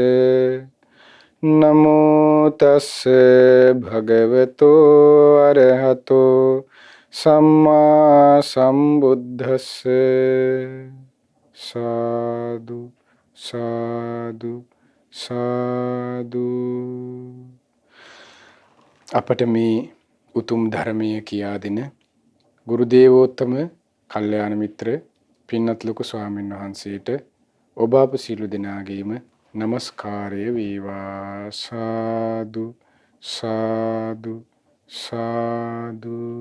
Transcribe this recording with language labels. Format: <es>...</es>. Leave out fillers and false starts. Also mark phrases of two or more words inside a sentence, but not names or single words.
<pi>නමෝ තස්ස භගවතෝ අරහතෝ සම්මා සම්බුද්දස්ස සාදු සාදු සාදු.</pi> <si>අපට මේ උතුම් ධර්මය කියා දෙන ගුරු දේවෝත්තම කල්යාණ මිත්‍ර පින්වත් ලොකු ස්වාමීන් වහන්සේට ඔබ අප සියලු දෙනාගේම නමස්කාරය වේවා.</si> <pi>සාදු සාදු සාදු.</pi>